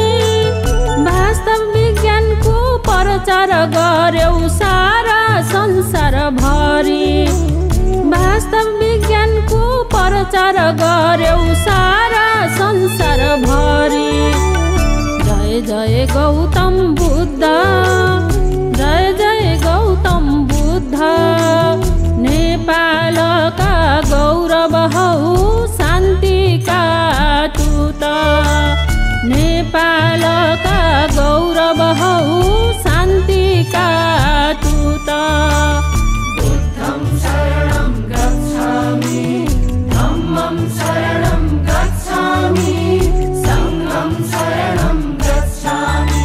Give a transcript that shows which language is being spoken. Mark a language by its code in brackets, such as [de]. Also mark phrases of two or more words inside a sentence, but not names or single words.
[ne] वास्तव विज्ञानको प्रचार गर्यौ सारा संसार भरि, वास्तव विज्ञानको प्रचार गर्यौ सारा संसार भरि। जय जय गौतम बुद्ध, जय जय गौतम बुद्ध। नेपालका गौरव हौ शान्तिका दूत, नेपालका गौरव हौ शान्तिका दूत। [pi] बुद्धं शरणं गच्छामि, धम्मं शरणं गच्छामि, संघं शरणं गच्छामि।